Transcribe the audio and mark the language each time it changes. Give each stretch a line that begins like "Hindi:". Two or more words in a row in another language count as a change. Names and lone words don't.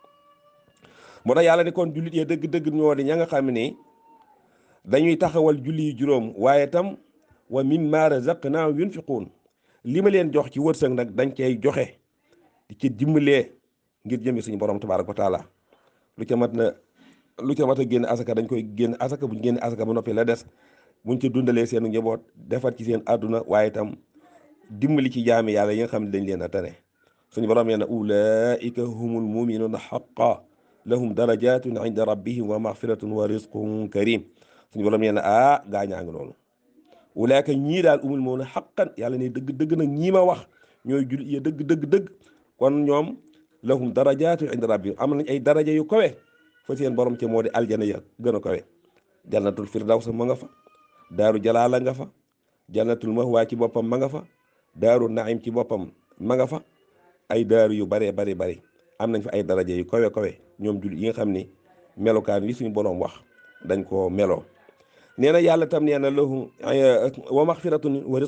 Wolof: moo tax yàlla ni kon jullit ya dëgg-dëgg ñoo di ña nga xam ne dañuy taxawal julli yu juróom waaye tam
Arabic: ومما رزقناهم ينفقون
Wolof: li ma leen jox ci wërsëg nag dañ cay joxe di ci dimbalee ngir jëmi suñu borom
Arabic: تبارك وتعالى
Wolof: lu ca mat a génn asaka dañ koy génn asaka buñ génn asaka ba noppi la des buñ ci dundalee seen njaboot defar ci seen àdduna waaye itam dimbali ci jaami yàlla yi nga xam ne dañ leen a tane suñu borom nee na
Arabic: أولئك هم المؤمنون حقا لهم درجات عند ربهم ومغفرة ورزق كريم
Wolof: suñu borom nee na gaañaa ngi noonu ulaika ñii daal
Arabic: هم المؤمنون حقا
Wolof: yàlla ne dëgg ma wax ñooy jullit yi dëgg kon ñoom
Arabic: لهم درجات عند ربهم
Wolof: am nañ ay daraja yu kawe fa seen borom ca moo di aljana ya gën a kawe
Arabic: جنة الفردوس
Wolof: ma nga fa
Arabic: دار الجلال
Wolof: nga fa
Arabic: جنة المأوى
Wolof: ci boppam ma nga fa
Arabic: دار النعيم
Wolof: ci boppam ma nga fa ay daaru yu bari am nañ fa ay daraja yu kawe ñoom jullit yi nga xam ni melokaan yi suñu borom wax dañ koo meloo nee na yàlla tam nee na
Arabic: لهم ومغفرة و